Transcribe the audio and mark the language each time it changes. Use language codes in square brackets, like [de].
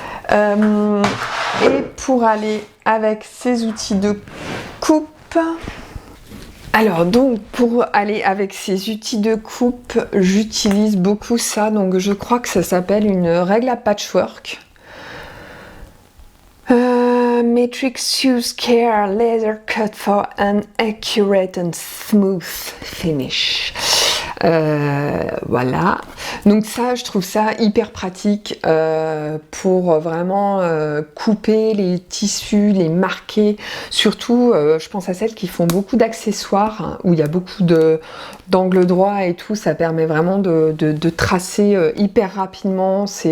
[fr] Et pour aller avec ces outils de coupe... Alors donc pour aller avec ces outils de coupe, j'utilise beaucoup ça, donc je crois que ça s'appelle une règle à patchwork. [en] Matrix Use Care Laser Cut for an accurate and smooth finish. [fr] Voilà, donc ça je trouve ça hyper pratique pour vraiment couper les tissus, les marquer, surtout je pense à celles qui font beaucoup d'accessoires où il y a beaucoup d'angles droits et tout, ça permet vraiment de tracer hyper rapidement.